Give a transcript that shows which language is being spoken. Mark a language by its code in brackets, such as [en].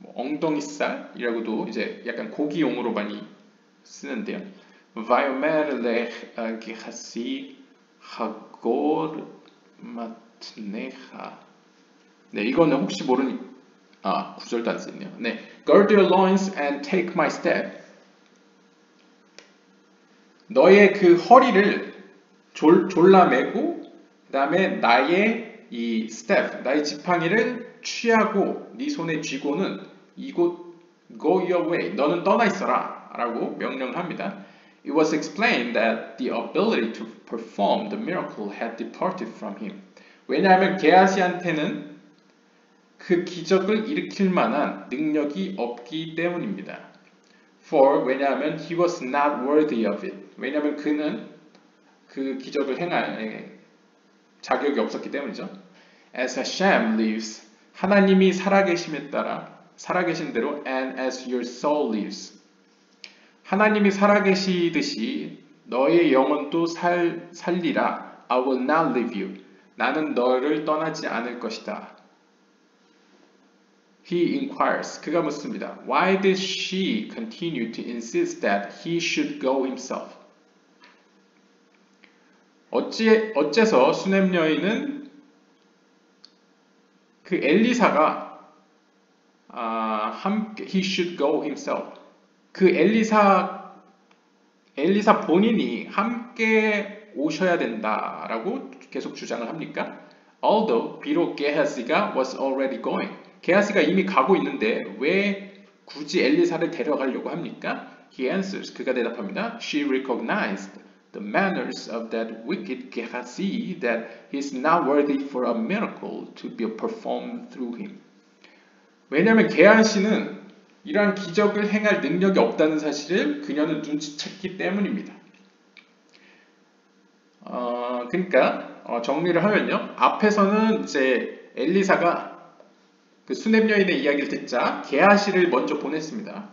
[ko] 엉덩이살이라고도 이제 약간 고기용으로 많이 쓰는데요. [he] Vayomer lech Gehazi hagor matnecha. [ko] 네, 이거는 혹시 구절도 안 쓰네요. [en] 네, gird your loins and take my staff. [ko] 너의 그 허리를 졸라매고, 그 다음에 나의 이 staff, 나의 지팡이를 취하고, 네 손에 쥐고는 이곳 [en] go your way. [ko] 너는 떠나 있어라 라고 명령합니다. [en] It was explained that the ability to perform the miracle had departed from him. [ko] 왜냐하면 게하시한테는 그 기적을 일으킬 만한 능력이 없기 때문입니다. [en] For, [ko] 왜냐하면 [en] he was not worthy of it. [ko] 왜냐하면 그는 그 기적을 행할 자격이 없었기 때문이죠. [en] As Hashem lives, [ko] 하나님이 살아계심에 따라 살아계신 대로 [en] and as your soul lives. [ko] 하나님이 살아계시듯이 너의 영혼도 살리라. [en] I will not leave you. [ko] 나는 너를 떠나지 않을 것이다. [en] He inquires. [ko] 그가 묻습니다. [en] Why did she continue to insist that he should go himself? [ko] 어째서 수넴 여인은 그 엘리사가 함께 [en] he should go himself. [ko] 그 엘리사 본인이 함께 오셔야 된다라고 계속 주장을 합니까? [en] Although [ko] 비록 게하시가 [en] was already going. [ko] 게하시가 이미 가고 있는데 왜 굳이 엘리사를 데려가려고 합니까? [en] He answers. [ko] 그가 대답합니다. [en] She recognized the manners of that wicked Gehazi that he is not worthy for a miracle to be performed through him. [ko] 왜냐하면 게하시는 이러한 기적을 행할 능력이 없다는 사실을 그녀는 눈치챘기 때문입니다. 그러니까 정리를 하면요. 앞에서는 이제 엘리사가 그 수넴 여인의 이야기를 듣자 게하시를 먼저 보냈습니다.